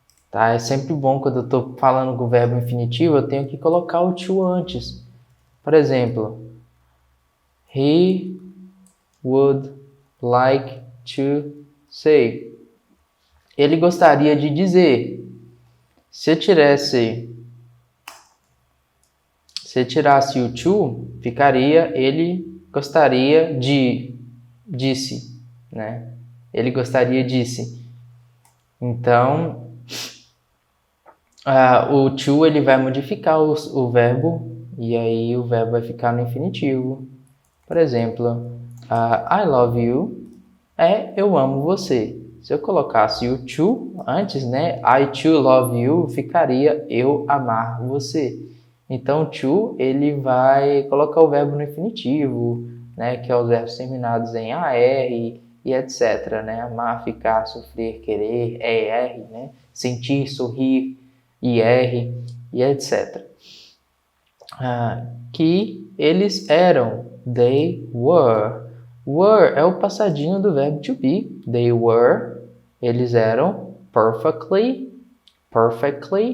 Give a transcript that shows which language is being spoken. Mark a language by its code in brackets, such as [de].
[pt] Tá? É sempre bom quando eu estou falando com o verbo infinitivo, eu tenho que colocar o to antes. Por exemplo, [en] he would like to say. [pt] Ele gostaria de dizer. Se eu tirasse o to, ficaria ele gostaria de, disse, né? Ele gostaria disse. Então, o to ele vai modificar o verbo e aí o verbo vai ficar no infinitivo. Por exemplo, [en] I love you [pt] eu amo você. Se eu colocasse o to antes, né? [en] I too love you, [pt] ficaria eu amar você. Então, to, ele vai colocar o verbo no infinitivo, né? Que é os verbos terminados em AR e etc, né? Amar, ficar, sofrer, querer, ER, né? Sentir, sorrir, IR e etc. Que eles eram, [en] they were. [pt] Were é o passadinho do verbo to be. [en] They were, [pt] eles eram [en] perfectly, perfect,